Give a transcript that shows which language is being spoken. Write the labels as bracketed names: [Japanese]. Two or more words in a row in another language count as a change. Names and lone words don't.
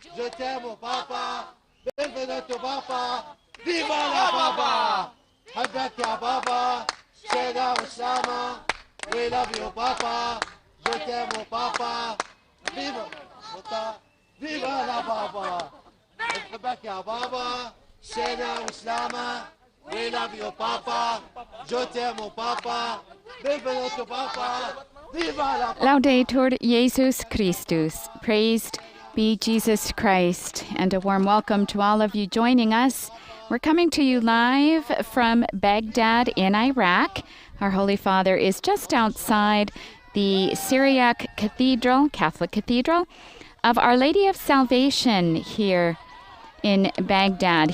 [French] t'aime Papa, [Italian] benvenuto Papa, viva la Papa! [Arabic] حبك يا بابا شيخ وسلامة [English] we love you Papa [French] je t'aime Papa [Italian] viva viva la Papa [Arabic] حبك يا بابا شيخ وسلامة [English] we love you Papa [French] je t'aime Papa [Italian] benvenuto Papa viva la Papa. [Latin] Laudetur Jesus Christus. [English] Praised be Jesus Christ. And a warm welcome to all of you joining us. We're coming to you live from Baghdad in Iraq. Our Holy Father is just outside the Syriac Cathedral, Catholic Cathedral, of Our Lady of Salvation here in Baghdad.